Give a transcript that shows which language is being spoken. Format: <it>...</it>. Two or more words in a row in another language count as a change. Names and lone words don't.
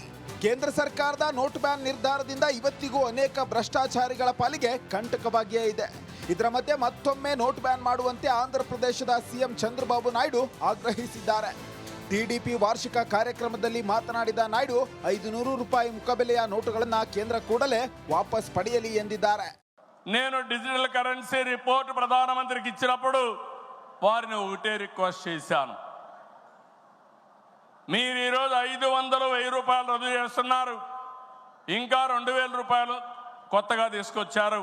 <kn>ಕೇಂದ್ರ ಸರ್ಕಾರದ</kn> <en>note ban</en> <kn>ನಿರ್ಧಾರದಿಂದ ಇವತ್ತಿಗೂ ಅನೇಕ ಭ್ರಷ್ಟಾಚಾರಿಗಳ ಪಾಲಿಗೆ ಕಂಟಕವಾಗಿಯೇ ಇದೆ. ಇದರ ಮಧ್ಯೆ ಮತ್ತೊಮ್ಮೆ</kn> <en>note ban</en> <kn>ಮಾಡುವಂತೆ ಆಂಧ್ರ ಪ್ರದೇಶದ CM ಚಂದ್ರಬಾಬು ನಾಯ್ಡು ಆಗ್ರಹಿಸಿದ್ದಾರೆ. TDP ವಾರ್ಷಿಕ ಕಾರ್ಯಕ್ರಮದಲ್ಲಿ ಮಾತನಾಡಿದ ನಾಯ್ಡು ₹500 ಮುಖಬೆಲೆಯ ನೋಟುಗಳನ್ನು ಕೇಂದ್ರ ಕೂಡಲೇ ವಾಪಸ್ ಪಡೆಯಲಿ ಎಂದಿದ್ದಾರೆ.</kn> <te>నేను</te> <en>digital currency report</en> <te>ప్రధానమంత్రికి ఇచ్చినప్పుడు వారిని ఒకటే రిక్వెస్ట్ చేశాను. మీరు ఈరోజు 500, ₹1000 రద్దు చేస్తున్నారు. ఇంకా ₹2000 కొత్తగా తీసుకొచ్చారు.</te>